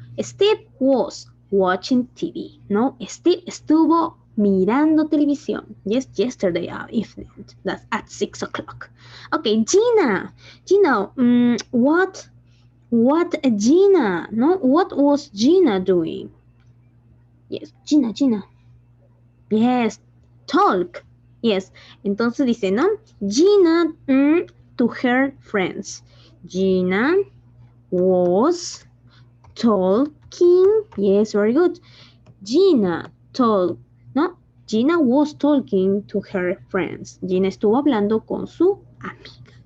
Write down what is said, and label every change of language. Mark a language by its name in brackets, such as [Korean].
[English] Steve was watching TV, ¿no? [Spanish] Steve estuvo mirando televisión. [English] Yes, yesterday evening. That's at 6 o'clock. Okay, Gina. Gina, what Gina, no? What was Gina doing? Yes, Gina. Yes, talk. Yes, [Spanish] entonces dice, [English] ¿no? Gina to her friends. Gina was talking. Yes, very good. Gina told, ¿no? Gina was talking to her friends. [Spanish] Gina estuvo hablando con su amiga.